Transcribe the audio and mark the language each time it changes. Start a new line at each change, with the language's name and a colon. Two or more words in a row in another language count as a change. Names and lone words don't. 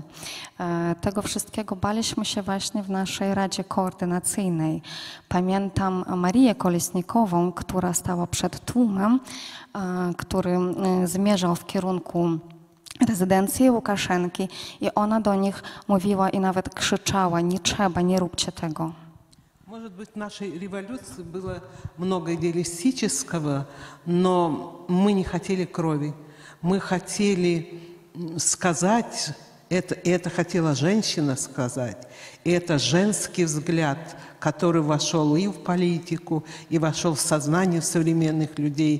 Polish: Tego wszystkiego baliśmy się właśnie w naszej Radzie Koordynacyjnej. Pamiętam Marię Kolesnikową, która stała przed tłumem, który zmierzał w kierunku rezydencji Łukaszenki i ona do nich mówiła i nawet krzyczała: nie trzeba, nie róbcie tego.
Russian: Может быть, в нашей революции было много идеалистического, но мы не хотели крови. Мы хотели сказать, это хотела женщина сказать, и это женский взгляд, который вошел и в политику, и вошел в сознание современных людей.